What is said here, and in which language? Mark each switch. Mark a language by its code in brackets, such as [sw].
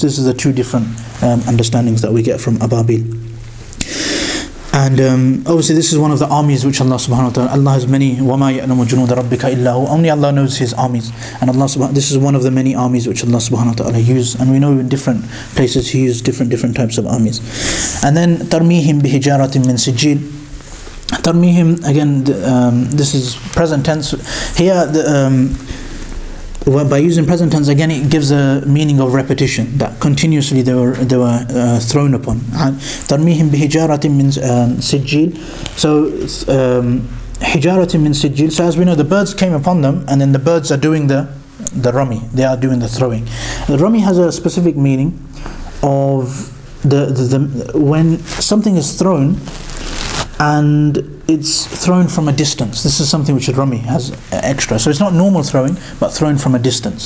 [en] This is the two different understandings that we get from ababil. And obviously this is one of the armies which Allah subhanahu wa ta'ala, Allah has many, [ar] وَمَا يَعْلَمُ جُنُودَ رَبِّكَ إِلَّا هُ, [en] only Allah knows His armies. And this is one of the many armies which Allah subhanahu wa ta'ala used. And we know in different places He used different types of armies. And then [ar] تَرْمِيهِمْ بِحِجَارَةٍ مِّن سِجِّيلٍ. [en] Tarmihim, again, this is present tense. Here by using present tense, again, it gives a meaning of repetition, that continuously they were thrown upon. [ar] ترميهم بحجارة من سجيل. [en] So [ar] حجارة من سجيل. [en] So as we know, the birds came upon them, and then the birds are doing the rami. They are doing the throwing. The rami has a specific meaning of the when something is thrown and it's thrown from a distance. This is something which Rami has extra. So it's not normal throwing, but thrown from a distance.